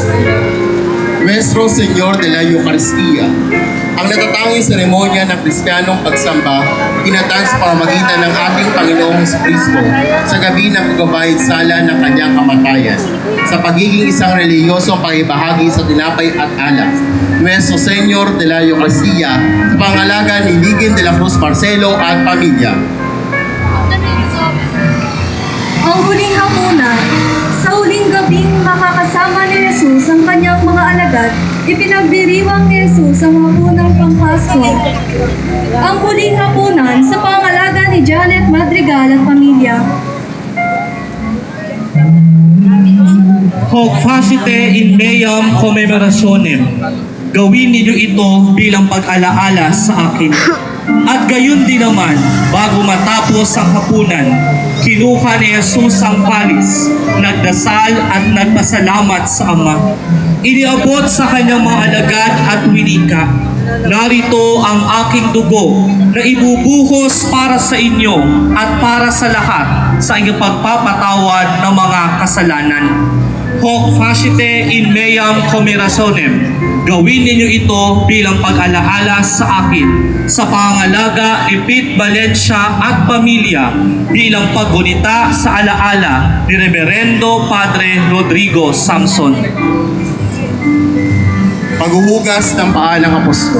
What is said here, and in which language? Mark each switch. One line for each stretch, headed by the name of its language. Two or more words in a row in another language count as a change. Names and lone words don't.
Filipino: Nuestro Señor de la Eucaristía, ang natatanging seremonya ng Kristiyanong pagsamba, tinatag sa pamamagitan ng ating Panginoong Kristo sa gabi ng pagbabayad sala ng kanyang kamatayan, sa pagiging isang reliyosong pakibahagi sa tinapay at alak. Nuestro Señor de la Eucaristía, sa pangalaga ni Ligin de la Cruz Marcelo at pamilya. Ang huling hapunan, sa huling gabing makakasama ni Jesus ang kanyang mga alagad, ipinagdiriwang ni Jesus ang hapunang pangpasko. Ang huling hapunan sa pangalaga ni Janet Madrigal at pamilya.
Latin: Hoc facite in meam commemorationem.
Filipino: Gawin ninyo ito bilang pag-alaala sa akin. At gayon din naman, bago matapos ang hapunan, kinuha ni Jesus ang palis, nagdasal at nagpasalamat sa Ama. Iniabot sa kanyang mga alagad at winika, narito ang aking dugo na ibubuhos para sa inyo at para sa lahat sa inyong pagpapatawad ng mga kasalanan.
Latin: Hoc facite in meam commemorationem.
Filipino: Gawin ninyo ito bilang pag-alaala sa akin sa pangalaga ni Pete Valencia at pamilya bilang paggunita sa alaala ni Reverendo Padre Rodrigo Samson. Paghuhugas ng paa ng apostol.